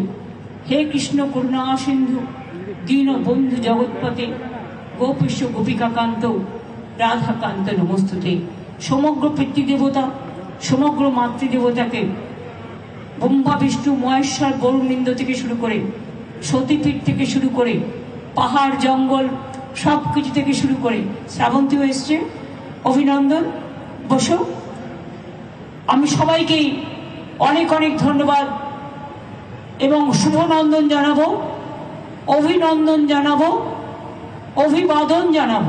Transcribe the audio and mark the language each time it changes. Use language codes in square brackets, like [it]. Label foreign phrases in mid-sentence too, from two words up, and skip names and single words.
[sa] हे कृष्ण करुणा सिंधु दीन बंधु जगत्पते गोपेश गोपिकाकांत राधाकांत नमस्तुते। समग्र पितृदेवता समग्र मातृदेवता के ब्रह्मा विष्णु महेश्वर वरुण इंद्र [bn] থেকে শুরু করে সতীপীঠ থেকে শুরু করে পাহাড় জঙ্গল সব কিছু থেকে শুরু করে শ্রাবন্তীও এসছে, অভিনন্দন, বসো। আমি সবাইকেই অনেক অনেক ধন্যবাদ এবং শুভনন্দন জানাবো, অভিনন্দন জানাবো, অভিবাদন জানাবো।